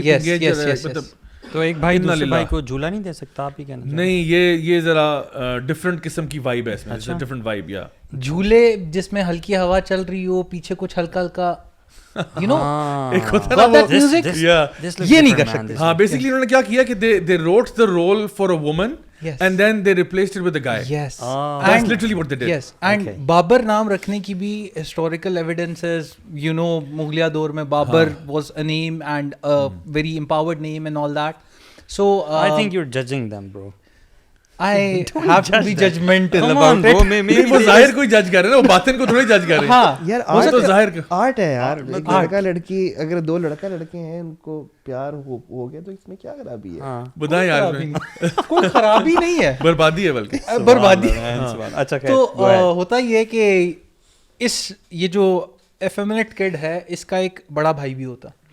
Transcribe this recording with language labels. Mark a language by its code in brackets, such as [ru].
[ur] مطلب. تو ایک بھائی دوسرے بھائی کو جھولا نہیں دے سکتا, آپ ہی کہنا نہیں, یہ ذرا ڈفرنٹ قسم کی وائب ہے اس میں, ڈفرنٹ وائب. یا جھولے جس میں ہلکی ہوا چل رہی ہو, پیچھے کچھ ہلکا ہلکا [en] you know [ur] ایک ہوتا ہے نا music, یہ نہیں کر سکتے. ہاں بیسکلی انہوں نے کیا کیا کہ [en] they wrote the role for a woman and then they replaced it with a guy. Yes, that's literally what they did. Yes, and [ur] Babar نام رکھنے کی بھی [en] historical evidences, you know [ur] مغلیہ دور میں [en] Babar was a name and a very empowered name and all that. So I think you're judging them, bro. I have to be judgmental about it. [ur] وہ ظاہر کوئی جج کر رہے ہیں, وہ باطن کو تھوڑی جج کر رہے ہیں. ہاں یار آرٹ ہے یار, لڑکا لڑکی, اگر 2 لڑکا لڑکے ہیں ان کو پیار ہو گیا تو اس میں کیا خرابی ہے؟ بتائیں یار, کوئی خرابی نہیں ہے, بربادی ہے بلکہ بربادی. اچھا تو ہوتا یہ کہ یہ جو ایفیمنٹ کڈ ہے اس کا ایک بڑا بھائی بھی ہوتا.